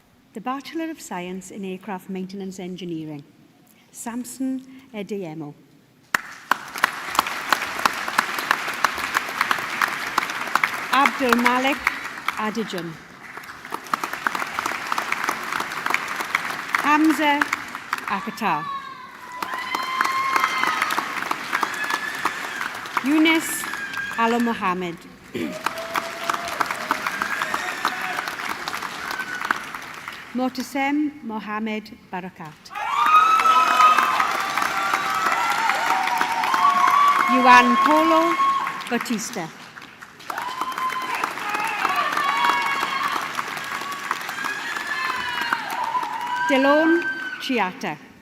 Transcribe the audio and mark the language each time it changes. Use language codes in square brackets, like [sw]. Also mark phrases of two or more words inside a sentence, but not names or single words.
[en] The Bachelor of Science in Aircraft Maintenance Engineering, Samson Edeyemo. Abdul Malik Adijan. Hamza Akatar. Yunus Al Mohammed. Motasem Mohammed Barakat. Juan Polo Batista. Delon Chiata.